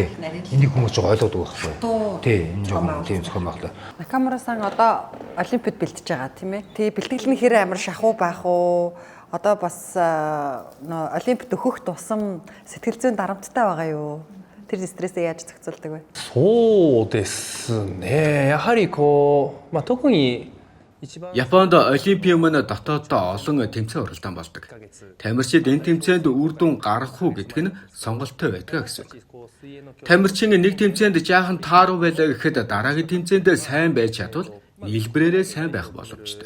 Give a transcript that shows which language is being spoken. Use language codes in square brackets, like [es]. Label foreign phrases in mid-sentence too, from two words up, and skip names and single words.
[mn] Энийг хүмүүс жоо ойлгодог байхгүй. Тий, энэ жоо тийм зохион байгуулалт. Накамура-сан одоо олимпиад бэлтэж байгаа тийм ээ. Тий бэлтгэл нь хэрэг амар шахуу байх уу? Одоо бас олимпиад өөхөх тусам сэтгэл зүйн дарамттай байгаа юу? Тэр стрессээ яаж зохицуулдаг вэ? [ja] そうですね。やはりこう特に [mn] Японд олимпийн өмнө дотооддоо олон тэмцээн уралдаан болдог. Тамирчид энэ тэмцээнд үр дүн гаргах уу гэдг нь сонголттой байдаг гэсэн үг. Тамирчин нэг тэмцээнд жаахан тааруу байлаа гэхэд дараагийн тэмцээнд сайн байж чадвал нийлбэрээрээ сайн байх боломжтой.